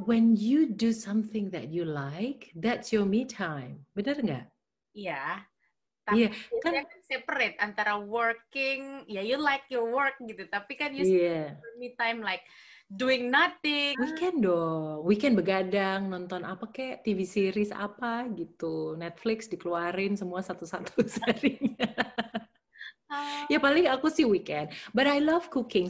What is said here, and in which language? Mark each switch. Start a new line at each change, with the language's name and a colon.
English: When you do something that you like, that's your me time.
Indonesian: Benar nggak? Iya. Tapi kan
English: separate antara working, ya you like your work gitu.
Indonesian: Tapi kan
English: you me time like doing nothing.
Indonesian: Weekend dong. Weekend begadang, nonton apa kek, TV series apa gitu. Netflix dikeluarin semua satu-satu seharinya. Ya paling aku sih weekend,
English: but I love cooking.